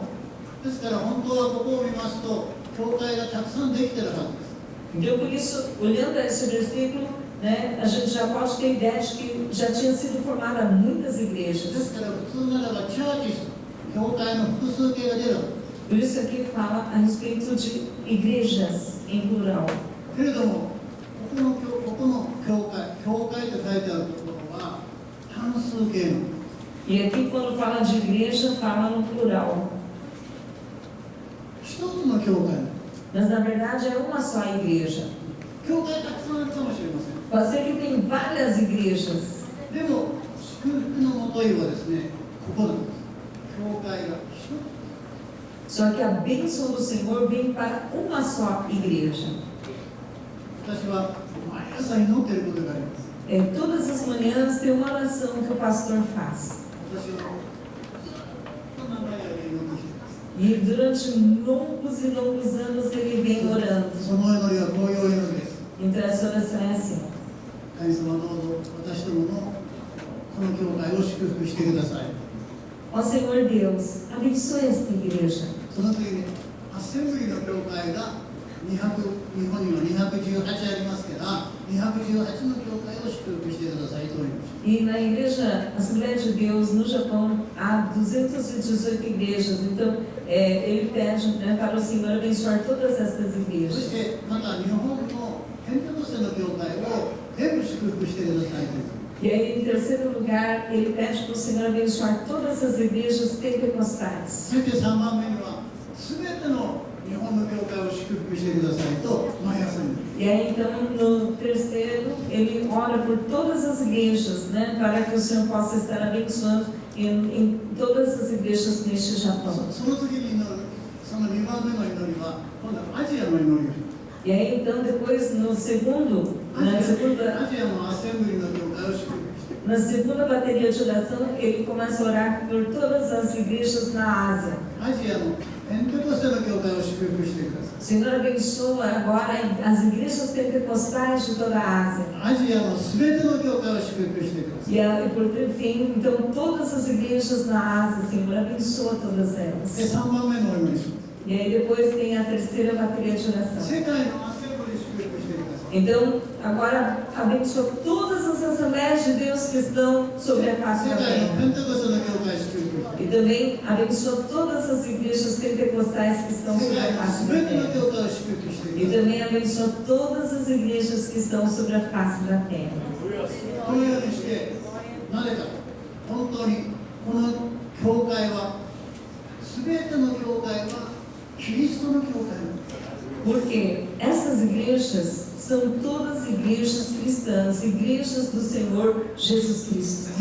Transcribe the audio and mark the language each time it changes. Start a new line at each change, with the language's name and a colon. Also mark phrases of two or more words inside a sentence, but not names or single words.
Japanese: ですから本当はここを見ますと、教会がたくさんできてるはずです。
Portuguese: Então por isso, olhando esse versículo, né, a gente já pode ter ideia de que já tinha sido formada muitas
Japanese: で
Portuguese: igrejas.
Japanese: すから普通ならばチャーチス、教会の複数形が出る。
Portuguese: Por isso aqui fala a respeito de igrejas em plural.
Japanese: けれども、ここの教会と書いてあるところは単数形の。
Portuguese: E aqui quando fala de igreja, fala no plural.
Japanese: 一つの教会。
Portuguese: Mas na verdade é uma só igreja.
Japanese: 教会たくさんあるかもしれません。
Portuguese: Pode ser que tem várias igrejas.
Japanese: でも、祝福のもといはですね、ここなんです。教会が一つ。
Portuguese: Só que a bênção do Senhor vem para uma só igreja.
Japanese: 私は毎朝祈っていることがあります。
Portuguese: Todas as manhãs tem uma oração que o pastor faz.
Japanese: 私はずっと長い間祈ってきています。
Portuguese: E durante longos e longos anos ele vem orando.
Japanese: その祈りはこういう祈りです。
Portuguese: Então essa oração é assim:
Japanese: 神様どうぞ私どものこの教会を祝福してください。
Portuguese: Ó Senhor Deus, abençoe esta igreja.
Japanese: その次に、アッセンブリの教会が日本には218ありますから、218の教会を祝福してくださいと言いました。
Portuguese: E na igreja Assembleia de Deus no Japão há 218 igrejas. Então ele pede, né, para o Senhor abençoar todas estas
Japanese: そし
Portuguese: igrejas.
Japanese: てまた日本のペンテコステの教会を全部祝福してくださいと言います。
Portuguese: E aí, em terceiro lugar, ele pede para o Senhor abençoar todas as igrejas pentecostais.
Japanese: そして3番目には、すべての日本の教会を祝福してくださいと毎朝に。
Portuguese: E aí, então, no terceiro, ele ora por todas as igrejas, né, para que o Senhor possa estar abençoando em todas as igrejas neste Japão.
Japanese: その次に祈る、その2番目の祈りは、今度はアジアの祈り。
Portuguese: E aí, então, depois, no segundo,
Japanese: アジ
Portuguese: na
Japanese: ア
Portuguese: segunda,
Japanese: のアッセンブリの教会を祝福して。
Portuguese: na segunda bateria de oração, ele começa a orar por todas as igrejas na Ásia.
Japanese: アジアのペンテコステの教会を祝福してください。
Portuguese: O Senhor abençoa agora as igrejas pentecostais de toda a Ásia.
Japanese: アジアのすべての教会を祝福してください。
Portuguese: E por fim, então, todas as igrejas na Ásia, Senhor, abençoa todas
Japanese: で、
Portuguese: elas.
Japanese: 3番目のお祈りします。
Portuguese: E aí depois tem a terceira bateria de oração.
Japanese: 世界のアッセンブリ祝福してください。
Portuguese: Então, agora abençoa todas as assembleias de Deus que estão sobre a
Japanese: 世
Portuguese: face da
Japanese: 界の
Portuguese: terra.
Japanese: ペンテコステの教会を祝福して。
Portuguese: E também abençoa todas as igrejas pentecostais que estão
Japanese: 世
Portuguese: sobre
Japanese: 界
Portuguese: a
Japanese: の
Portuguese: face
Japanese: す
Portuguese: da
Japanese: べての
Portuguese: terra.
Japanese: 教会を祝福してく
Portuguese: E
Japanese: ださい。
Portuguese: também abençoa todas as igrejas que estão sobre a face da terra.
Japanese: このようにして、なぜか本当にこの教会は、すべての教会はキリストの教会なんです。
Portuguese: Porque essas igrejas são todas igrejas cristãs, igrejas do Senhor Jesus Cristo.